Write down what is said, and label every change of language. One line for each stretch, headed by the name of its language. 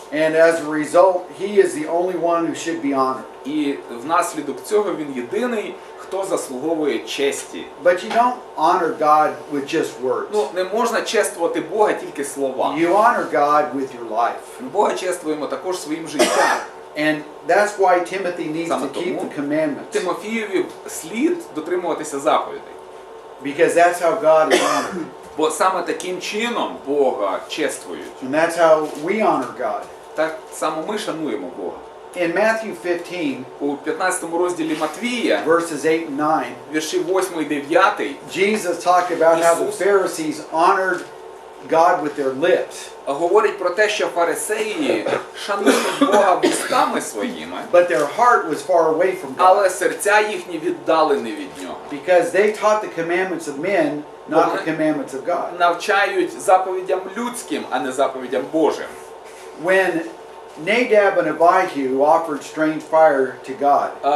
English: And as a result, he is the only one who should be honored.
Ukrainian: І внаслідок цього він єдиний, хто заслуговує честі.
English: But you don't honor God with just words.
Ukrainian: Ну, не можна чествувати Бога тільки словами.
English: You honor God with your life.
Ukrainian: Бога чествуємо також своїм життям.
English: And that's why Timothy needs
Ukrainian: Саме
English: to keep
Ukrainian: тому
English: the commandments.
Ukrainian: Тимофієві слід дотримуватися заповідей.
English: Because that's how God is honored.
Ukrainian: Бо саме таким чином Бога чествують.
English: And that's how we honor God.
Ukrainian: Так само ми шануємо Бога.
English: In Matthew 15,
Ukrainian: У 15 розділі Матвія,
English: verses 8 and 9,
Ukrainian: вірші 8 і 9,
English: Jesus talked about how the
Ukrainian: Ісус
English: Pharisees honored God with their lips,
Ukrainian: говорить про те, що фарисеї шанують Бога вустами своїми,
English: but their heart was far away from
Ukrainian: але
English: God.
Ukrainian: серця їхні віддалені від нього.
English: Because they taught the commandments of men, not the commandments of God.
Ukrainian: Навчають заповідям людським, а не заповідям Божим.
English: When Nadab and Abihu offered strange fire to God,